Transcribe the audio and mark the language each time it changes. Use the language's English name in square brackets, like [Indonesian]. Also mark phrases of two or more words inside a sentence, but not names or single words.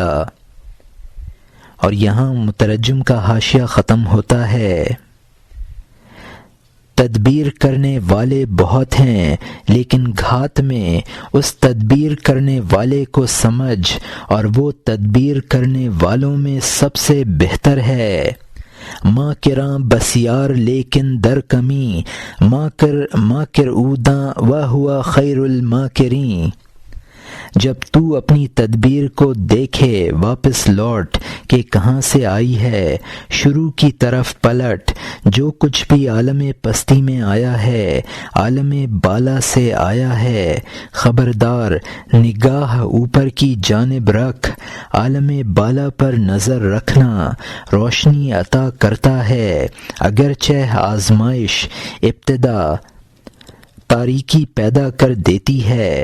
[Urdu] اور یہاں مترجم کا حاشیہ ختم ہوتا ہے۔ تدبیر کرنے والے بہت ہیں، لیکن گھات میں اس تدبیر کرنے والے کو سمجھ، اور وہ تدبیر کرنے والوں میں سب سے بہتر ہے۔ [Persian] ماکراں بسیار لیکن در کمی، ماکر اوداں [Arabic] و ہوا خیر الماکرین۔ [Urdu] جب تو اپنی تدبیر کو دیکھے واپس لوٹ کہ کہاں سے آئی ہے، شروع کی طرف پلٹ، جو کچھ بھی عالم پستی میں آیا ہے عالم بالا سے آیا ہے، خبردار نگاہ اوپر کی جانب رکھ، عالم بالا پر نظر رکھنا روشنی عطا کرتا ہے، اگرچہ آزمائش ابتدا تاریکی پیدا کر دیتی ہے۔